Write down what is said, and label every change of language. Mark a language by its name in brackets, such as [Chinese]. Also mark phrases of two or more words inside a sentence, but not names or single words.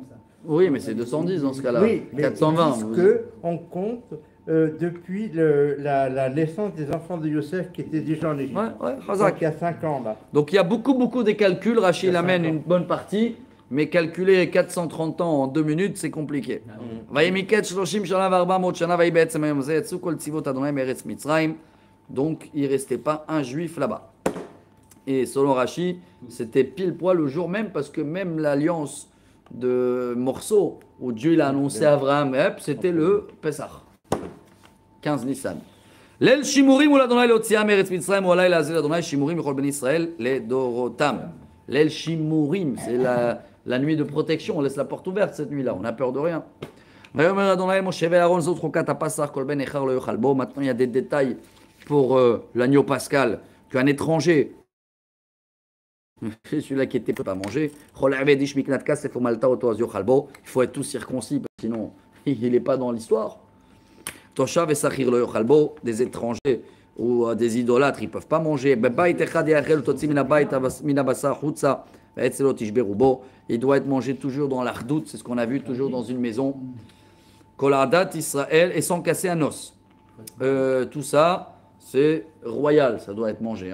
[French] Oui, mais c'est 210 dans ce cas-là. Oui, mais 420. ils vous- disent qu'on compte depuis la naissance des enfants de Yosef qui étaient déjà en Égypte. Ouais, Donc Chazak. il y a 5 ans là. Donc il y a beaucoup des calculs. Rachid Il y a amène 5 ans. une bonne partie, mais calculer 430 ans en 2 minutes, c'est compliqué. [Hebrew] וימיקד 30 שנה ו400 שנה ויהי בעצם היום הזה יצאו כל צבאות אדוני מארץ מצרים. [French] Donc il ne restait pas un juif là-bas. Et selon Rashi, c'était pile poil le jour même, parce que même l'alliance de morceaux où Dieu il a annoncé à Abraham, c'était le Pessah. 15 Nissan. [Hebrew] ליל שימורים מול אדוני להוציאה מארץ מצרים הוא הלילה הזה לאדוני שימורים לכל בני ישראל לדורותם. ליל שימורים, [French] c'est la nuit de protection, on laisse la porte ouverte cette nuit-là, on n'a peur de rien. [Hebrew] ויאמר אדוני משה ואהרון זאת חוקת הפסח כל בן איכר לא יאכל בו. [French] Maintenant il y a des détails pour l'agneau pascal qu'un étranger, celui-là qui était pas manger, il faut être tout circoncis, sinon il n'est pas dans l'histoire. [Hebrew] תושב ושכיר לא יאכל בו, [French] des étrangers ou des idolâtres, ils ne peuvent pas manger. Il doit être mangé toujours dans l'ardout, c'est ce qu'on a vu, toujours dans une maison. [Hebrew] כל עדת ישראל, [French] et sans casser un os. Tout ça, c'est royal, ça doit être mangé.